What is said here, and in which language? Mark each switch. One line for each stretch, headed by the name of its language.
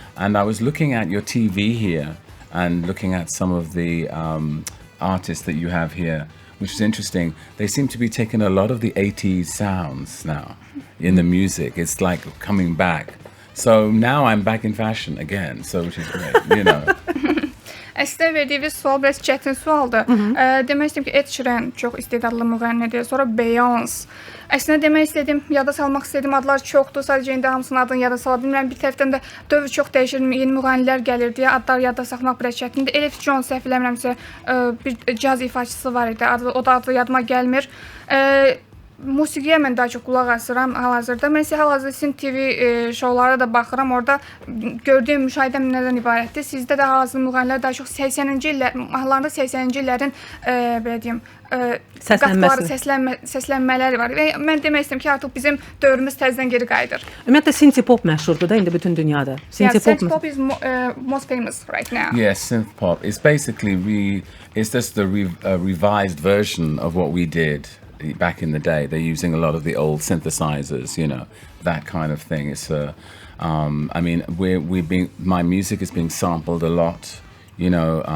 English: And I was looking at your TV here and looking at some of the artists that you have here, which is interesting. They seem to be taking a lot of the 80s sounds now in the music. It's like coming back. So now I'm back in fashion again, so which is great, you know.
Azerbaijani: Əslində verdiyiniz sual biraz çətin sualdır. Demək istəyirəm ki, Ed Sheeran çox istedadlı müğənnidir. Sonra Beyoncé. Əslində demək istədim, yada salmaq istədiyim adlar çoxdur. Sadəcə indi hamısının adını yada sala bilmirəm. Bir tərəfdən də dövr çox dəyişir, yeni müğənnilər gəlir deyə adları yada saxlamaq biraz çətindir. Elif Jones səhv eləmirəmsə bir caz ifaçısı var idi. O da adı yadıma gəlmir. Musiqiyə mən daha çox qulaq asıram hal-hazırda. Mən isə hal-hazırda sizin TV şoulara da baxıram. Orada gördüyüm müşahidəm nədən ibarətdir? Sizdə də hal-hazırda müğənnilər daha çox 80-ci illər, mahallarında 80-ci illərin belə deyim, səslənmələri var. Və mən demək istəyirəm ki, artıq bizim dövrümüz təzədən geri qayıdır. Ümumiyyətlə synth-pop məşhurdur da indi bütün dünyada.
English: Synth-pop is most famous right now. Yes, synth-pop. It's basically it's just the revised version of what we did back in the day. They're using a lot of the old synthesizers, you know, that kind of thing. It's I mean, my music is being sampled a lot, you know.